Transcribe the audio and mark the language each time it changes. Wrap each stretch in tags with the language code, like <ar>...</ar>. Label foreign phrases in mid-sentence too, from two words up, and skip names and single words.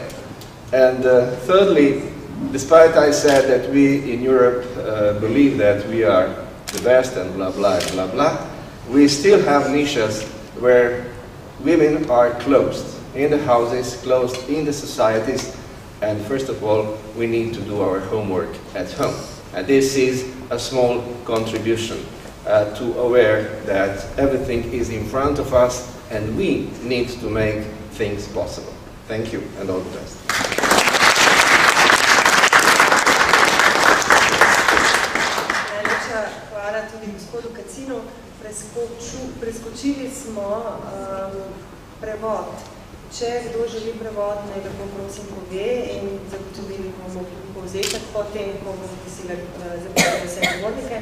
<en>And thirdly, despite I said that we in Europe believe that we are the best and blah blah blah blah, we still have niches where women are closed in the houses, closed in the societies, and first of all, we need to do our homework at home. And this is a small contribution to aware that everything is in front of us and we need to make things possible. Thank you and all the best.</en> <sl>Najlepša hvala tudi gospodu Kacinu. Preskočili smo prevod. Če kdo želi prevod, naj lepo prosim pove in zagotovili bomo povzetek potem, ko bomo prosili za vse govornike.</sl>